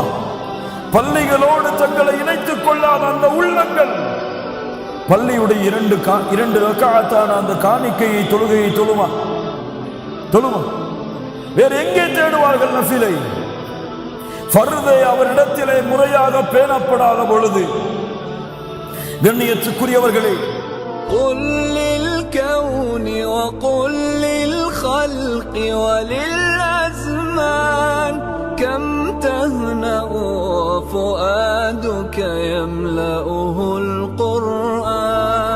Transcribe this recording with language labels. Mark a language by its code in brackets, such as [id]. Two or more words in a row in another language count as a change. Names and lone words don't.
[ta] பள்ளிகளோடு தங்களை இணைத்துக் கொள்ளாத அந்த உள்ளங்கள் பள்ளியுடைய இரண்டு ரக்அத்தான அந்த காணிக்கையை தொழுகையை தொழுமா? தொழுமா? வேறு எங்கே தேடுவார்கள் நஃபிலை? ஃபர்தை அவரிடத்திலே முறையாக பேணப்படாத பொழுது கண்ணியத்துக்குரியவர்களே, [ar] قل للكون وقل للخلق وللأزمان كم تهنأ وفؤادك يملأه القرآن.